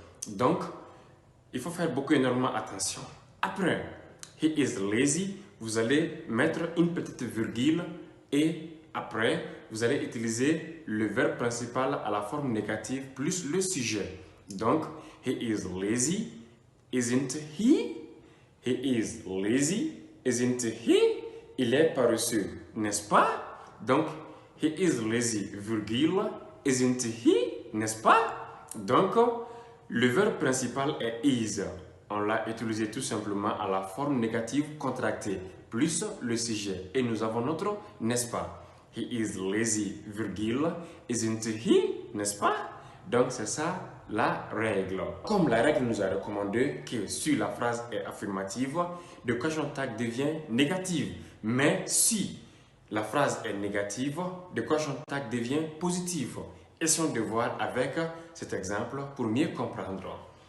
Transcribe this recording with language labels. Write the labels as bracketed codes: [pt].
[fr] Donc, il faut faire énormément attention. Après, [en] he is lazy, [fr] vous allez mettre une petite virgule et après, vous allez utiliser le verbe principal à la forme négative plus le sujet. [en] Donc, he is lazy, isn't he? He is lazy, isn't he? [fr] Il est paresseux, n'est-ce pas? [en] Donc, he is lazy, virgule, isn't he? [fr] N'est-ce pas? Donc, le verbe principal est is. On l'a utilisé tout simplement à la forme négative contractée, plus le sujet. Et nous avons notre n'est-ce pas? [en] He is lazy, virgule, isn't he? [fr] N'est-ce pas? Donc, c'est ça la règle. Comme la règle nous a recommandé que si la phrase est affirmative, le question tag devient négative. Mais si la phrase est négative, le question tag devient positif. Essayons de voir avec cet exemple pour mieux comprendre.